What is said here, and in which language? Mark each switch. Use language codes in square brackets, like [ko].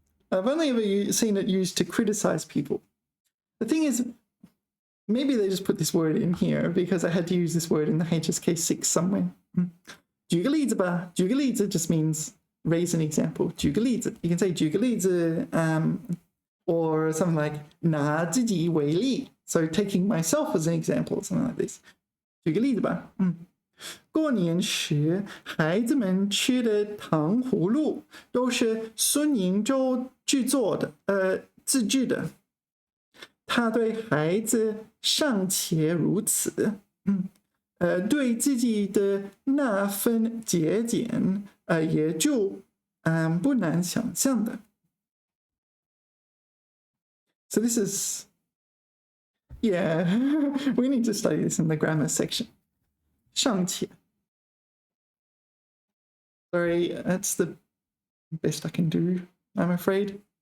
[en] I've only ever seen it used to criticize people. The thing is, maybe they just put this word in here because I had to use this word in the HSK6 somewhere. [zh] 举个例子吧. 举个例子 [en] just means raise an example. [zh] 举个例子. [en] You can say [zh] 举个例子 [en] or something like [zh] 拿自己为例. [en] So taking myself as an example, something like this. [zh] 举个例子吧。过年时，孩子们吃的糖葫芦都是孙营洲自制的。他对孩子尚且如此。对自己的那份节俭，也就不难想象的。 [en] So this is, yeah, we need to study this in the grammar section. [zh] 上切. [en] Sorry, that's the best I can do, I'm afraid.